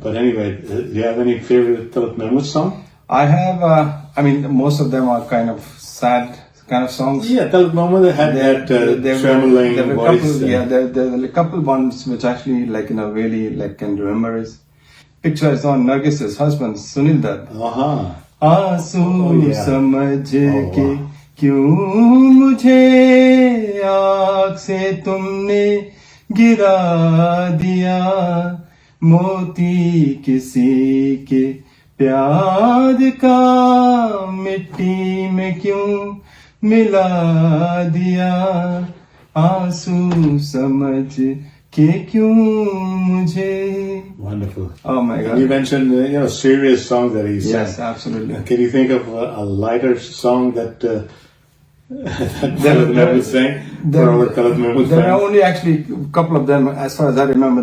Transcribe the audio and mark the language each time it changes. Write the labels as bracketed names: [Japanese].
[English] But anyway, do you have any favorite Talat Mahmood song? I have, most of them are kind of sad kind of songs. Yeah, Talat Mahmood had that trembling voice. There are a couple ones which actually really can remember is picture is on Nargis's husband, Sunil Dutt. [Hindi] आंसू समझ के क्यों मुझे आँख से तुमने गिरा दिया, मोती किसी के प्यार का मिट्टी में क्यों मिला दिया, आंसू समझ के क्यों मुझे. [English] Wonderful. Oh my God. And you mentioned serious songs that he sang. Yes, absolutely. Can you think of a lighter song that Talat Mahmood sang for our Talat Mahmood fans? There are only actually a couple of them as far as I remember.